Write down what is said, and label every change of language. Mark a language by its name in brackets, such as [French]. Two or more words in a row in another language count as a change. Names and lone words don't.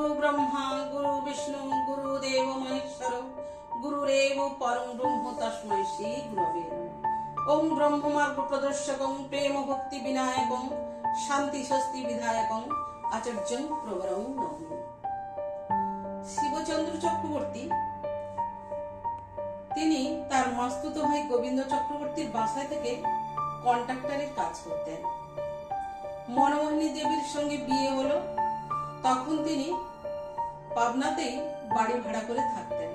[Sanskrit] ब्रह्मा गुरु विष्णु गुरुदेव महेश्वर गुरुरेव परम ब्रह्म तस्मै श्री गुरवे नमः। ओम ब्रह्ममार्ग प्रदर्शकं प्रेम भक्ति विनायकं शांति स्वस्ति विधायकं आचार्यं प्रवरं नमामि। [Bangla] শিবচন্দ্র চক্রবর্তী তিনি তার মাস্তুতো ভাই গোবিন্দ চক্রবর্তীর বাসায় থেকে কন্ট্রাক্টরের কাজ করতেন। মনমোহিনী দেবীর সঙ্গে বিয়ে হলো, তখন তিনি পাবনাতেই বাড়ি ভাড়া করে থাকতেন।